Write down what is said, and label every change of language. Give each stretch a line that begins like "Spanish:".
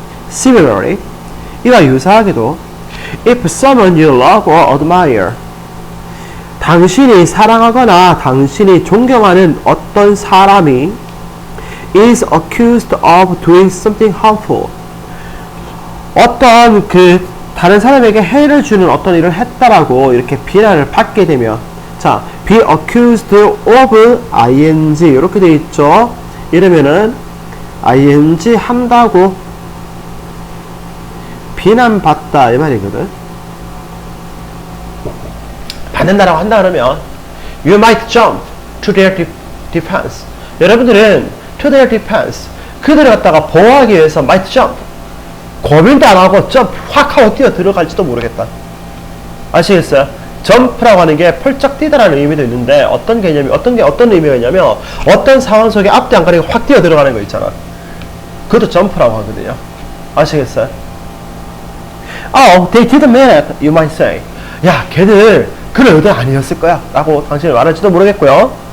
Korean: Similarly, 이와 유사하게도
English: if someone you love or admire
Korean: 당신이 사랑하거나 당신이 존경하는 어떤 사람이
English: is accused of doing something harmful
Korean: 어떤 그 다른 사람에게 해를 주는 어떤 일을 했다라고 이렇게 비난을 받게 되면 자, be accused of ing 이렇게 되어 있죠. 이러면은 ing 한다고 비난받다 이 말이거든. 받는다라고 한다 그러면
English: you might jump to their defense.
Korean: 여러분들은
English: to their defense
Korean: 그들을 갖다가 보호하기 위해서
English: might jump
Korean: 고민도 안 하고 점프 확 하고 뛰어 들어갈지도 모르겠다. 아시겠어요? 점프라고 하는 게 펄쩍 뛰다라는 의미도 있는데 어떤 개념이 어떤 의미가 있냐면 어떤 상황 속에 앞뒤 안 가리고 확 뛰어 들어가는 거 있잖아. 그것도 점프라고 하거든요. 아시겠어요?
English: Oh, they didn't mean it, you might say.
Korean: 야, 걔들 그런 의도 아니었을 거야 라고 당신이 말할지도 모르겠고요.